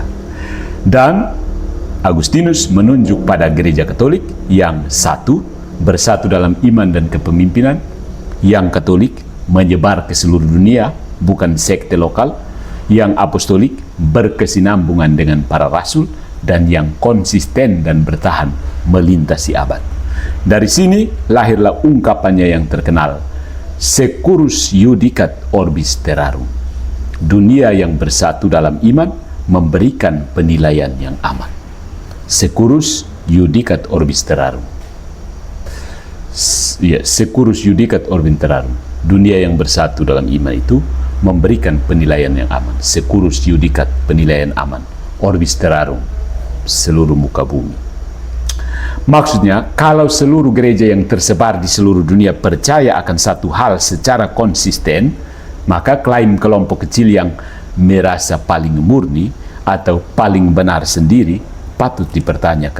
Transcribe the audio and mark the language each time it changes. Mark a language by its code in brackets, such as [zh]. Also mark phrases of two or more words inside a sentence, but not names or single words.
[id] Dan Agustinus menunjuk pada gereja Katolik yang satu, bersatu dalam iman dan kepemimpinan, yang Katolik menyebar ke seluruh dunia, bukan sekte lokal, yang apostolik berkesinambungan dengan para rasul, dan yang konsisten dan bertahan melintasi abad. Dari sini lahirlah ungkapannya yang terkenal, [la] Securus judicat orbis terrarum. [id] Dunia yang bersatu dalam iman memberikan penilaian yang aman. [la] Securus judicat orbis terrarum. Ya, securus judicat orbis terrarum. [id] Dunia yang bersatu dalam iman itu memberikan penilaian yang aman. [la] Securus judicat, [id] penilaian aman. [la] Orbis terrarum, [id] seluruh muka bumi. Maksudnya, kalau seluruh gereja yang tersebar di seluruh dunia percaya akan satu hal secara konsisten, maka klaim kelompok kecil yang merasa paling murni atau paling benar sendiri patut dipertanyakan.